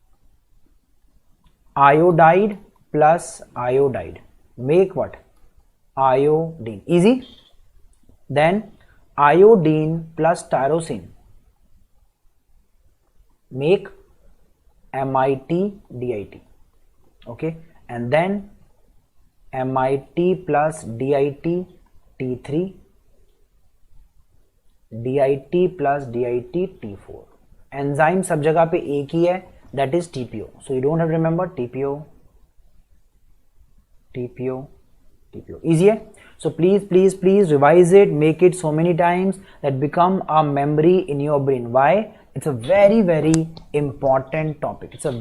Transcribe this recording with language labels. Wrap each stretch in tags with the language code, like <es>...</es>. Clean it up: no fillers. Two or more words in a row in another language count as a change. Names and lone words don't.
<en>Iodide plus iodide make what? Iodine. Easy. Then iodine plus tyrosine make MIT DIT. Okay, and then MIT plus DIT T3, DIT plus DIT T4.</en> <hi>Enzyme सब जगह पे एक ही है,</hi> <en>that is TPO. So you don't have to remember TPO. Easy है? So please revise it, make it so many times that become a memory in your brain. Why? It's a very important topic.</en>